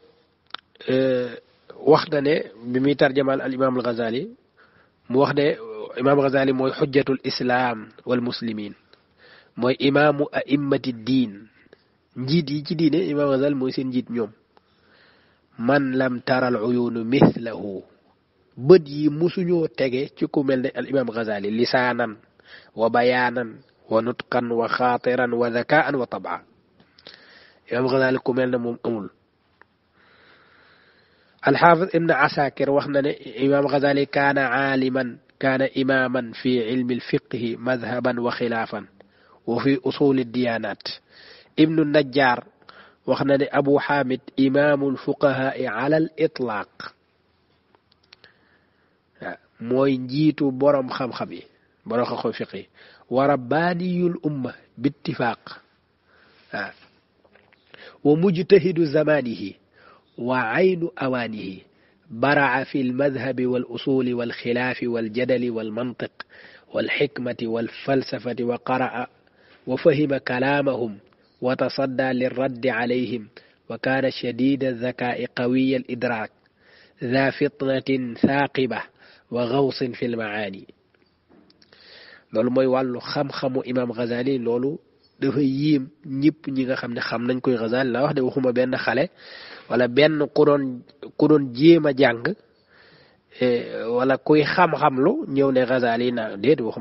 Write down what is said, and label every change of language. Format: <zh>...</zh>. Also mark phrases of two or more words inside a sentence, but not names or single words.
<wo>wax na ne bi muy</wo> <ar>ترجمة الإمام الغزالي</ar> <wo>mu wax ne imaam Ghazali mooy</wo> <ar>حجة الإسلام والمسلمين</ar> <wo>mooy</wo> <ar>إمام أئمة الدين</ar> <wo>njiit yi ci diine imaam Ghazali mooy seen njiit ñoom</wo> <ar>من لم تر العيون مثله</ar> <wo>bët yi musuñoo tege ci ku mel ne al imaam Ghazali</wo> <ar>لسانا وبيانا ونطقا وخاطرا وذكاء وطبعا</ar> <wo>imaam Ghazali ku mel ne moom amul</wo> <ar>الحافظ ابن عساكر</ar> <wo>wax na ne</wo> <ar>الإمام الغزالي كان عالما كان إماما في علم الفقه مذهبا وخلافا وفي أصول الديانات ابن النجار</ar> <wo>wax na ne</wo> <ar>أبو حامد إمام الفقهاء على الإطلاق</ar> <wo>mooy njiitu borom xam-xam yi borom xam-xam fiq yi</wo> <ar>وربانيّ الأمة بالاتفاق و مجتهد زمانه وعين أوانه برع في المذهب والأصول والخلاف والجدل والمنطق والحكمة والفلسفة وقرأ وفهم كلامهم وتصدى للرد عليهم وكان شديد الذكاء قوي الإدراك ذا فطنة ثاقبة وغوص في المعاني</ar> <wo>loolu mooy wàllu xam-xamu imam Ghazali loolu dafa yiim ñëpp ñi nga xam ne xam nañ koy Ghazali la wax de waxuma benn xale wala benn ku doon jéem a jàng wala kuy xam-xam lu ñëw ne Ghazali na déet waxuma</wo>